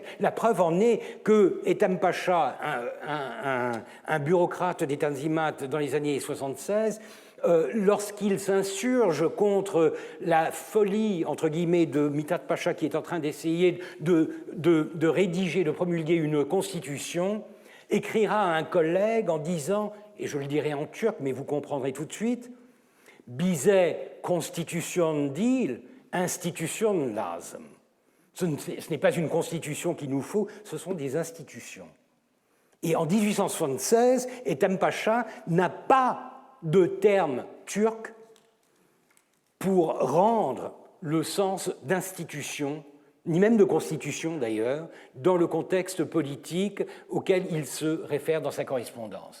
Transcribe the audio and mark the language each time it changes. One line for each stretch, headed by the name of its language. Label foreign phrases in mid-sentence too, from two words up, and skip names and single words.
French: La preuve en est que Ethem Pacha, un bureaucrate des Tanzimat dans les années 76, lorsqu'il s'insurge contre la folie, entre guillemets, de Mithat Pacha, qui est en train d'essayer de rédiger, de promulguer une constitution, écrira à un collègue en disant, et je le dirai en turc, mais vous comprendrez tout de suite, «
Turkish: Bize constitution değil, institution lazım ».
French: Ce n'est pas une constitution qu'il nous faut, ce sont des institutions. Et en 1876, Ethem Pacha n'a pas de terme turc pour rendre le sens d'institution, ni même de constitution d'ailleurs, dans le contexte politique auquel il se réfère dans sa correspondance.